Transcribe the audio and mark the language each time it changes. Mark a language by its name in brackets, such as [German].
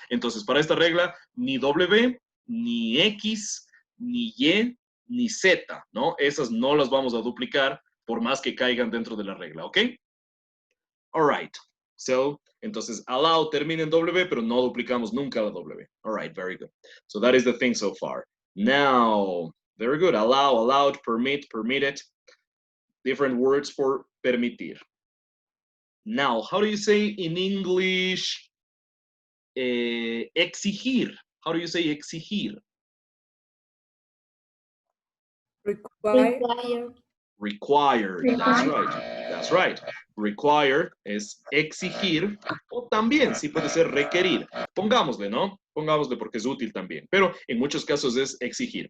[Spanish] Entonces, para esta regla, ni W, ni X, ni Y, ni Z, ¿no? Esas no las vamos a duplicar por más que caigan dentro de la regla, ¿ok? [English] All right. [Spanish] So, entonces, allow termina en W, pero no duplicamos nunca la W. [English] All right, very good. So that is the thing so far. Now, very good. Allow, allowed, permit, permitted. Different words for permitir. Now, how do you say in English exigir? How do you say exigir? Require. Require, that's right, that's right. [Spanish] Require es exigir o también sí puede ser requerir. Pongámosle, ¿no? Pongámosle porque es útil también, pero en muchos casos es exigir.